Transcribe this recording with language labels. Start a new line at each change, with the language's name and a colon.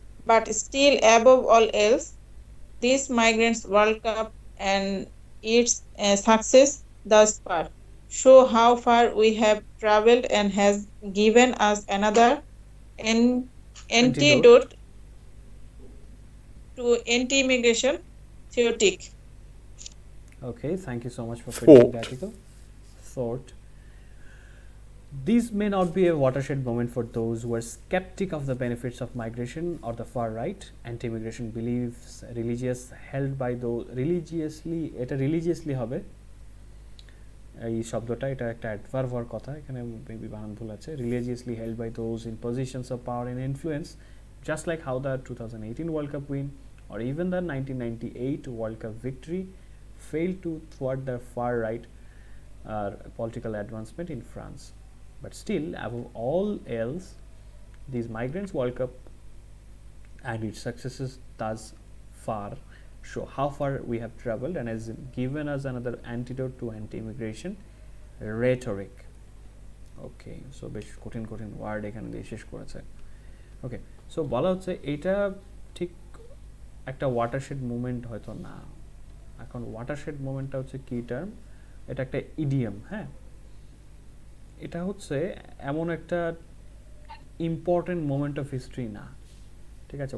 English: But still, above all else, this migrants World Cup and its success thus far show how far we have traveled and has given us another antidote to anti-immigration theoretic. Okay, thank you so much for finishing the article. Thought. These may not be a watershed moment for those who are skeptic of the benefits of migration or the far right. Anti-immigration beliefs held by those religiously
Bangla: হবে এই শব্দটা, এটা একটা adverb হওয়ার কথা, এখানে maybe বানান ভুল আছে।
English: religiously held by those in positions of power and influence, just like how the 2018 World Cup win or even the 1998 World Cup victory failed to thwart the far right political advancement in France. But still, above all else, these migrants World Cup and its successes thus far show how far we have traveled and has given us another antidote to anti-immigration rhetoric.
Bangla: Okay, so বেশ কঠিন word এখানে দিয়ে শেষ করেছে। ওকে, so বলা হচ্ছে এটা ঠিক একটা ওয়াটারশেড মুভমেন্ট হয়তো না। এখন ওয়াটারশেড মুভমেন্টটা হচ্ছে কি টার্ম, এটা একটা ইডিয়াম। হ্যাঁ, এটা হচ্ছে এমন একটা ইম্পর্টেন্ট মোমেন্ট অফ হিস্ট্রি না, ঠিক আছে।